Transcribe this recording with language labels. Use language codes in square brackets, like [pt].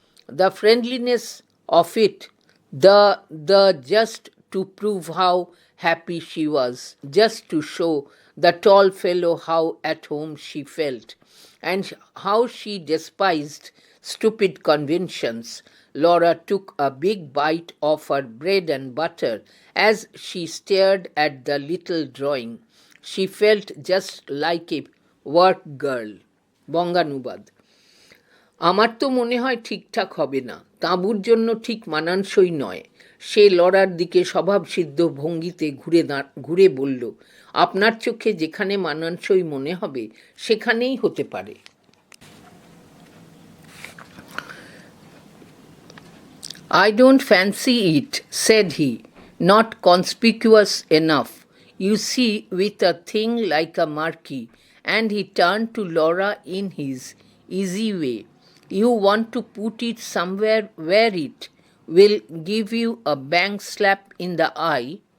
[en] The friendliness of it, the just to prove how happy she was, just to show the tall fellow how at home she felt, and how she despised stupid conventions. Laura took a big bite of her bread and butter as she stared at the little drawing. She felt just like a work girl. [bn] বঙ্গানুবাদ আমার তো মনে হয় ঠিকঠাক হবে না, তাঁবুর জন্য ঠিক মানানসই নয়। সে লড়ার দিকে স্বভাবসিদ্ধ ভঙ্গিতে ঘুরে বলল, আপনার চোখে যেখানে মানানসই মনে হবে সেখানেই হতে পারে। [en] I don't fancy it, said he, not conspicuous enough. You see, with a thing like a marquee, and he turned to Laura in his easy way. You want to put it somewhere where it will give you a bang slap in the eye.